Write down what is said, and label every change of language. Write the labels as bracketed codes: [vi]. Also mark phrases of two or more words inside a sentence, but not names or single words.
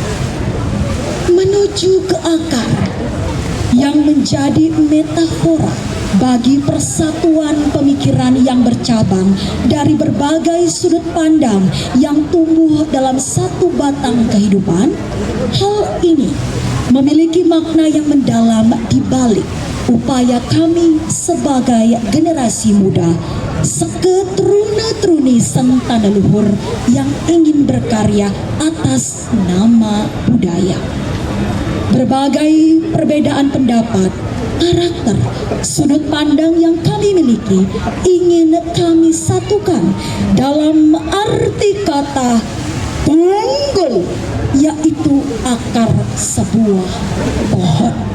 [id] Menuju ke akar yang menjadi metafora bagi persatuan pemikiran yang bercabang dari berbagai sudut pandang yang tumbuh dalam satu batang kehidupan. Hal ini memiliki makna yang mendalam di balik upaya kami sebagai generasi muda seketruna-truni sentana leluhur yang ingin berkarya atas nama budaya. Berbagai perbedaan pendapat, karakter, sudut pandang yang kami miliki ingin kami satukan dalam arti kata tunggul, yaitu akar sebuah pohon.